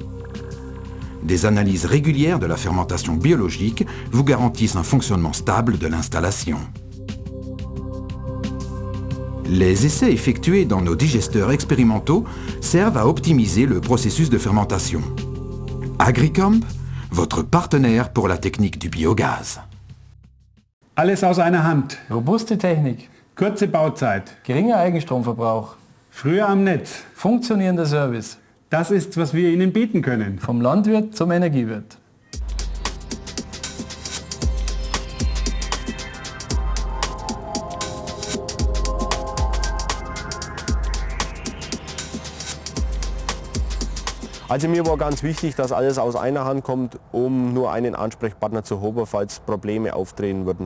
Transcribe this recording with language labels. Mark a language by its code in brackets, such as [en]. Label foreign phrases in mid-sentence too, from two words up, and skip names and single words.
[fr] Des analyses régulières de la fermentation biologique vous garantissent un fonctionnement stable de l'installation. Les essais effectués dans nos digesteurs expérimentaux servent à optimiser le processus de fermentation. Agricomp, votre partenaire pour la technique du biogaz. [de] Alles aus einer Hand. Robuste Technik, Kurze Bauzeit. geringer Eigenstromverbrauch, Früher am Netz. funktionierender Service, Das ist, was wir Ihnen bieten können. vom Landwirt zum Energiewirt. Also mir war ganz wichtig, dass alles aus einer Hand kommt, um nur einen Ansprechpartner zu haben, falls Probleme auftreten würden.